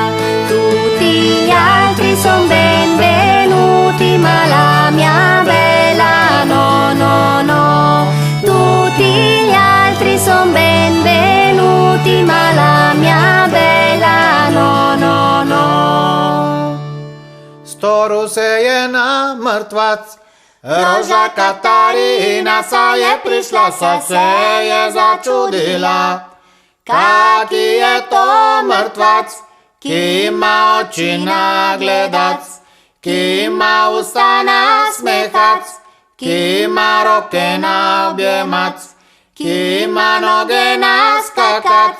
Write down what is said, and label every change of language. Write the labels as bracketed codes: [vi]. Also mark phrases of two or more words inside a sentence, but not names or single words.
[it] Tutti gli altri son benvenuti, ma la mia bella no, no, no. Tutti gli altri son benvenuti, ma la mia bella no, no, no. [sl] Storul se je na mrtvac, Roža Katarina sa je prišla, sa se je začudila. Kaki je to mrtvac, ki ima oči na gledac, ki ima usta na smehac, ki ima roke na objemac, ki ima noge na skakac.